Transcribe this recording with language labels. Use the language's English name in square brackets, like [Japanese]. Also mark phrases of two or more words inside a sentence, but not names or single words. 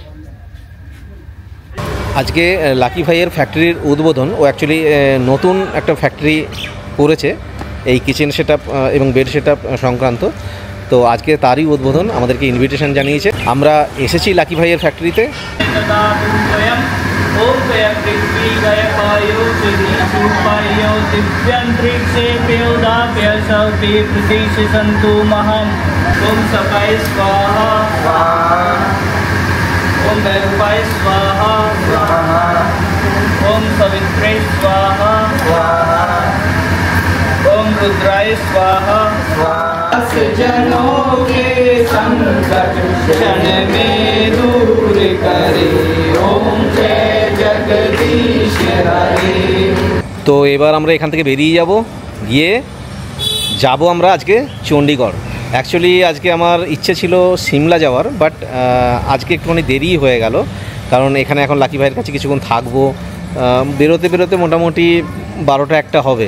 [Bangla] আজকে লাকি ভাইয়ের ফ্যাক্টরির উদ্বোধন। ও অ্যাকচুয়ালি নতুন একটা ফ্যাক্টরি করেছে এই [English] kitchen setup [Bangla] এবং [English] bed setup [Bangla] সংক্রান্ত। তো আজকে তারই উদ্বোধন, আমাদেরকে ইনভিটেশন জানিয়েছে। আমরা এসেছি লাকি ভাইয়ের ফ্যাক্টরিতে। [Sanskrit] ओम भैरवाय स्वाहा स्वाहा ओम सवित्रे स्वाहा स्वाहा ओम रुद्राय स्वाहा स्वाहा [Hindi] जनों के संकट क्षण में दूर करे ओम जय जगदीश हरे। [Bangla] তো এবার আমরা এখান থেকে বেরিয়ে যাব আমরা আজকে চণ্ডীগড়। অ্যাকচুয়ালি আজকে আমার ইচ্ছে ছিল সিমলা যাওয়ার, বাট আজকে একটুখানি দেরি হয়ে গেল। কারণ এখানে এখন লাকি ভাইয়ের কাছে কিছুক্ষণ থাকবো, বেরোতে বেরোতে মোটামুটি 12টা-1টা হবে।